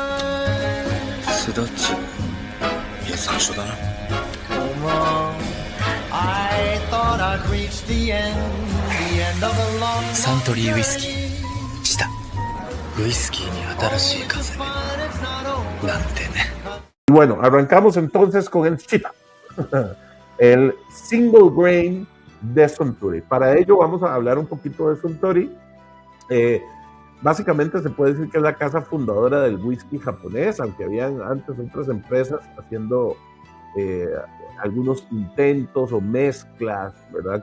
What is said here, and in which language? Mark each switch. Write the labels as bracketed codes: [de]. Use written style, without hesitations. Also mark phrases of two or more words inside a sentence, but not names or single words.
[ja] スダチいや山椒だな。サントリーウイスキー。来た。ウイスキーに新しい風なんてね。 [es] Bueno, arrancamos entonces con el Chita, el [en] single grain [es] de Suntory. Para ello vamos a hablar un poquito de Suntory. Básicamente se puede decir que es la casa fundadora del whisky japonés, aunque habían antes otras empresas haciendo algunos intentos o mezclas, ¿verdad?